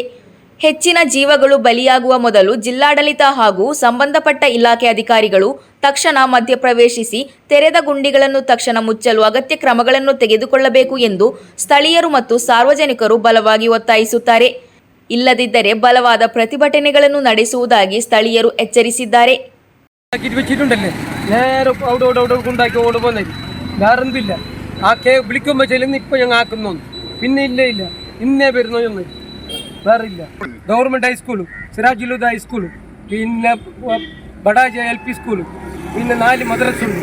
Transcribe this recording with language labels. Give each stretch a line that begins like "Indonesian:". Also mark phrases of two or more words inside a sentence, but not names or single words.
Kannada: ಹೆಚ್ಚಿನ ಜೀವಗಳು ಬಲಿಯಾಗುವ ಮೊದಲು ಜಿಲ್ಲಾಡಳಿತ ಹಾಗೂ ಸಂಬಂಧಪಟ್ಟ ಇಲಾಖೆ ಅಧಿಕಾರಿಗಳು ತಕ್ಷಣ ಮಧ್ಯಪ್ರವೇಶಿಸಿ ತೆರೆದ ಗುಂಡಿಗಳನ್ನು ತಕ್ಷಣ ಮುಚ್ಚಲು ಅಗತ್ಯ ಕ್ರಮಗಳನ್ನು ತೆಗೆದುಕೊಳ್ಳಬೇಕು ಎಂದು ಸ್ಥಳೀಯರು ಮತ್ತು ಸಾರ್ವಜನಿಕರು ಬಲವಾಗಿ ಒತ್ತಾಯಿಸುತ್ತಾರೆ. ಇಲ್ಲದಿದ್ದರೆ ಬಲವಾದ ಪ್ರತಿಭಟನೆಗಳನ್ನು ನಡೆಸುವುದಾಗಿ ಸ್ಥಳೀಯರು എച്ചരിಸಿದ್ದಾರೆ.
Malayalam: വേറില്ല. ഗവൺമെന്റ് ഹൈസ്കൂളും സിറാജുലുദ ഹൈസ്കൂളും പിന്നെ ബഡാജ LP സ്കൂളും പിന്നെ 4 മദ്രസ